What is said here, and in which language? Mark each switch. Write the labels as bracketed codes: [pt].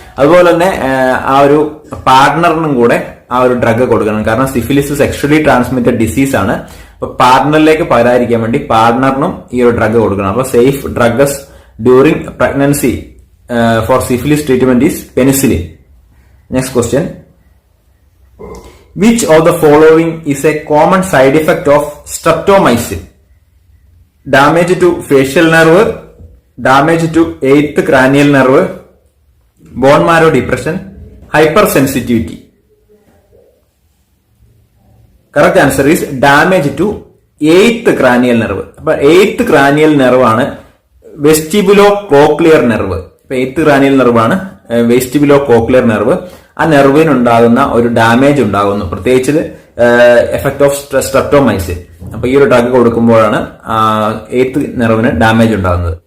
[ml] അതുപോലെ തന്നെ ആ ഒരു പാർട്ട്ണറിനും കൂടെ ആ ഒരു ഡ്രഗ് കൊടുക്കണം. കാരണം സിഫിലിസ് സെക്ഷലി ട്രാൻസ്മിറ്റഡ് ഡിസീസ് ആണ്. അപ്പൊ പാർട്ട്ണറിലേക്ക് പകരാതിരിക്കാൻ വേണ്ടി പാർട്ട്ണറിനും ഈ ഒരു ഡ്രഗ് കൊടുക്കണം. [en] അപ്പൊ safe drugs during pregnancy for syphilis treatment is penicillin. Next question. Which of the following is a common side effect of streptomycin? Damage to facial nerve, damage to 8th cranial nerve, bone marrow depression, hypersensitivity. Correct answer is damage to 8th cranial nerve. അപ്പൊ 8th cranial nerve ആണ് vestibulocochlear nerve. [ml] ഇപ്പൊ 8th cranial nerve ആണ് വെസ്റ്റിബുലോകോക്ലിയർ nerve. ആ നെർവിനുണ്ടാകുന്ന ഒരു damage ഉണ്ടാകുന്നു, പ്രത്യേകിച്ച് effect of streptomycin. അപ്പൊ ഈ ഒരു ഡ്രഗ് കൊടുക്കുമ്പോഴാണ് 8th നെർവിന് ഡാമേജ് ഉണ്ടാകുന്നത്.